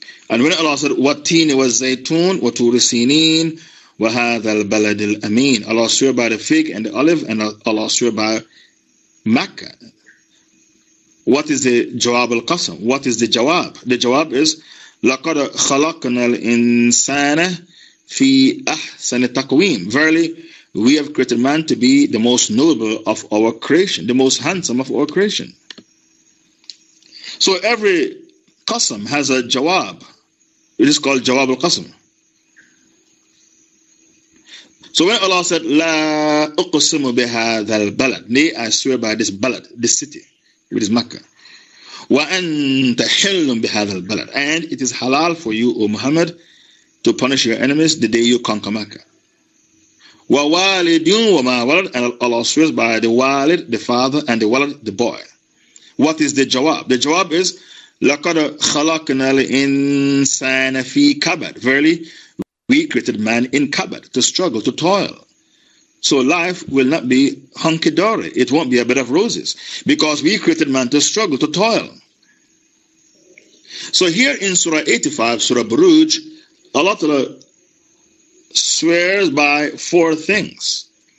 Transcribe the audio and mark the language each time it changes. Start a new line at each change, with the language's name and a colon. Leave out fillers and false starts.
English: And when Allah said,
Arabic: وَالتِّينِ وَالزَّيْتُونِ وَطُورِ سِينِينَ وَهَذَا الْبَلَدِ الْأَمِينَ,
English: Allah swore by the fig and the olive, and Allah swore by Makkah. What is the Jawab al-Qasam? What is the Jawab? The Jawab is
Arabic: لَقَدْ خَلَقْنَا الْإِنسَانَ فِي أَحْسَنِ تَقْوِيمٍ.
English: Verily, we have created man to be the most noble of our creation, the most handsome of our creation. So every Qasam has a Jawab. It is called Jawab al-Qasam. So when Allah said,
Arabic: La uqsimu bihadha al-balad,
English: nay, I swear by this balad, this city, which is Makkah.
Arabic: Wa anta hillun bihadha al-balad,
English: and it is halal for you, O Muhammad, to punish your enemies the day you conquer Makkah.
Arabic: Wa walidun wa ma walad,
English: and Allah swears by the walid, the father, and the walad, the boy. What is the Jawab? The Jawab is,
Arabic: لَقَدْ خَلَقْنَا الْإِنسَانَ فِي كَبَدٍ.
English: Verily, we created man in kabad, to struggle, to toil. So life will not be hunky-dory. It won't be a bed of roses, because we created man to struggle, to toil. So here in Surah 85, Surah Buruj, Allah Ta'ala swears by 4 things.